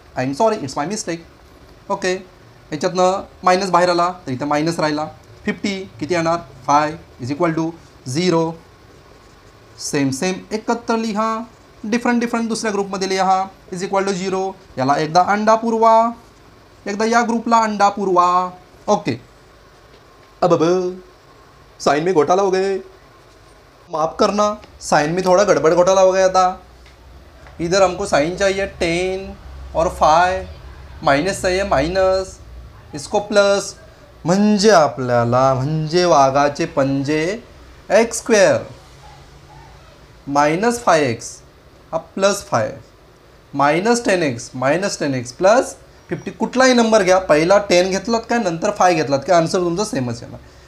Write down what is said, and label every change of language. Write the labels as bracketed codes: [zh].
[en] I am sorry, it's my mistake. [mr] Okay, याच्यातनं minus बाहेर आला तर इथं मायनस राहिला. 50 किती येणार? 5 इज इक्वल टू 0. सेम एकत्र लिहा, डिफरंट दुसऱ्या ग्रुपमध्ये लिहा, इज इक्वल टू 0. याला एकदा अंडा पुरवा, एकदा या ग्रुपला अंडा पुरवा. [hi] ओके, अब साइन में घोटाला हो गए, माफ़ करना, साइन में थोड़ा गड़बड़ घोटाला हो गया था. इधर हमको साइन चाहिए 10 और 5, माइनस चाहिए माइनस, इसको प्लस. [mr] म्हणजे आपल्याला म्हणजे वाघाचे पंजे एक्स स्क्वेअर -5x हा +5 -10x प्लस 50. कुठलाही नंबर घ्या, पहिला 10 घेतलात काय, नंतर 5 घेतलात काय, आन्सर तुमचा सेमच येणार.